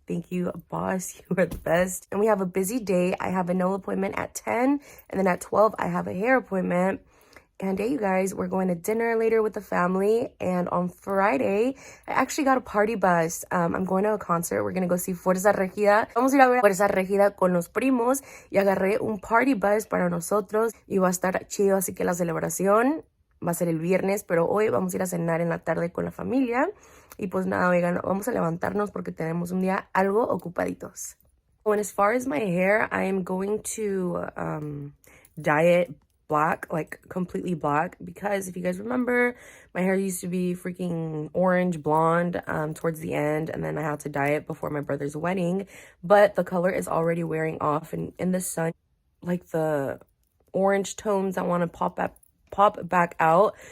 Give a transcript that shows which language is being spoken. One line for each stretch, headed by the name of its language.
English: Thank you, boss. You are the best. And we have a busy day. I have a nail appointment at 10, and then at 12, I have a hair appointment. And yeah, you guys, we're going to dinner later with the family. And on Friday, I actually got a party bus. I'm going to a concert. We're going to go see Fuerza Regida.
Spanish: Vamos a ir a ver Fuerza Regida con los primos. Y agarré un party bus para nosotros. Y va a estar chido, así que la celebración va a ser el viernes. Pero hoy vamos a ir a cenar en la tarde con la familia. Y pues nada, oigan, vamos a levantarnos porque tenemos un día algo ocupaditos.
English: And as far as my hair, I am going to dye it black, like completely black, because if you guys remember, my hair used to be freaking orange blonde towards the end, and then I had to dye it before my brother's wedding, but the color is already wearing off, and in the sun, like the orange tones that want to pop back out.